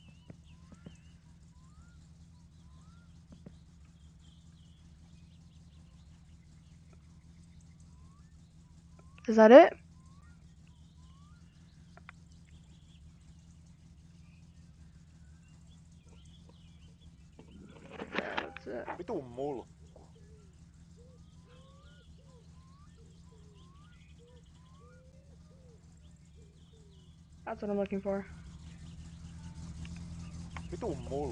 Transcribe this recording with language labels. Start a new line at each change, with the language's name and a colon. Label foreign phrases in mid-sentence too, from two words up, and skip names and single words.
English: Is that it? That's it.
Finnish: Vitun mulkku.
English: That's what I'm looking for.
Finnish: Vitun mulkku.